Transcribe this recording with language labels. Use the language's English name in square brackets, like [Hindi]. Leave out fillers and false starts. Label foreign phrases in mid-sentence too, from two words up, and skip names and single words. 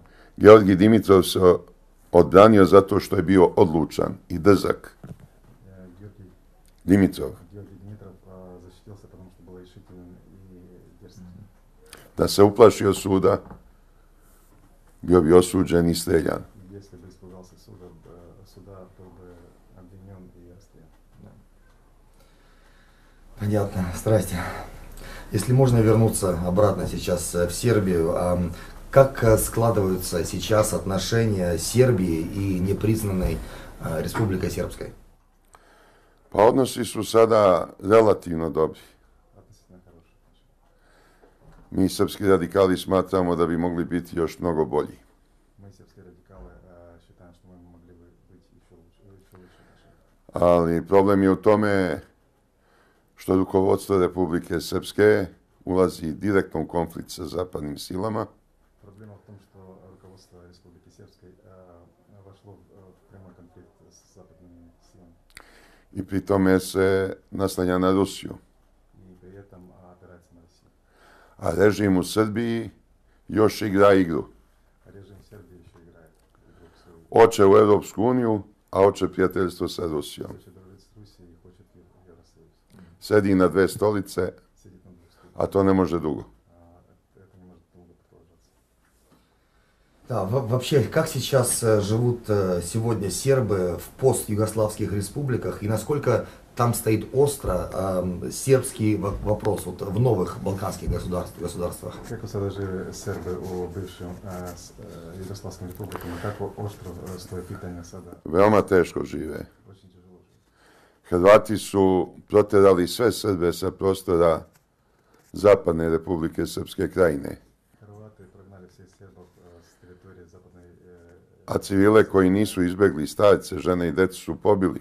[Serbian] Georgi Dimitrov se odbranio zato što je bio odlučan i drzak. [Russian] Георгий Dimitrov. Димитров защитился, потому что был решителен и дерзкий. [Serbian] Da se uplašio suda, bio bi osuđen i streljan. [Russian] Если бы испугался суда, то бы обвинен и расстрелян. Понятно, здрасте. Если можно вернуться обратно сейчас в Сербию, как складываются сейчас отношения Сербии и непризнанной Республикой Сербской? [Serbian] Pa odnosi su sada relativno dobri. [Russian] Относительно хорошие отношения. [Serbian] Mi srpski radikali smatramo da bi mogli biti još mnogo bolji. [Russian] Мы, сербские радикалы, считаем, что мы могли бы быть еще лучше отношения. [Serbian] Ali problem je u tome što rukovodstvo Republike Srpske ulazi direktno u konflikt sa zapadnim silama [Russian] Проблема в том, что руководство Республики Сербской вошло в прямой конфликт с западными силами. [Serbian] i pri tome se naslanja na Rusiju. [Russian] И при этом опирается на Россию. [Serbian] A režim u Srbiji još igra igru. [Russian] А режим Сербии еще играет игру в свою. [Serbian] Hoće u Europsku uniju, a hoće prijateljstvo sa Rusijom. [Russian] Хочет дружить с Rusией и хочет Евросоюз. [Serbian] Sedi na dve stolice, [Russian] Сидит на двух стульях. [Serbian] a to ne može dugo. [Russian] Это не может долго продолжаться. Да, вообще, как сейчас живут сегодня сербы в постюгославских республиках и насколько там стоит остро сербский вопрос вот, в новых балканских государствах? [Serbian] Kako sada žive Srbi u bivšim Jugoslavskim republikama? Kako oštro stoje pitanja sada? Veoma teško žive. [Russian] Очень тяжело žive. [Serbian] Hrvati su proterali sve Srbe sa prostora zapadne Republike Srpske krajine, Hrvati prognali [Russian] всех сербов с территории западной [Serbian] a civile koji nisu izbegli, starce, žene i decu su pobili.